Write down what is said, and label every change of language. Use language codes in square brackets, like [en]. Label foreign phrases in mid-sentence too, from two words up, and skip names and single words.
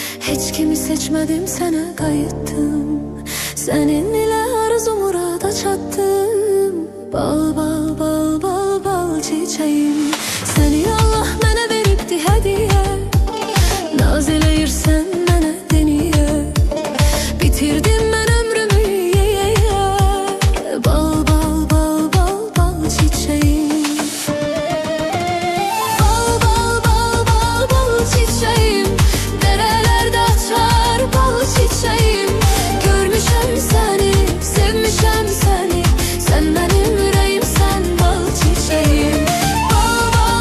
[tr] Hiç kimi seçmedim, [az] sənə qayıtdım. Sənin ilə arzu murada çatdım. [tr] Bal bal bal bal bal çiçeğim, [az] səni Allah mənə veribdi hədiyyə. Naz eləyirsən mənə deniyə, bitirdim mən ömrümü yeyə. [tr] Bal bal bal bal bal çiçeğim, bal bal bal bal bal çiçeğim, derelerde açar bal çiçeğim. [az] Görmüşəm səni, sevmişəm səni, sən mənim ürəyim, sən bal çiçeğim. Bal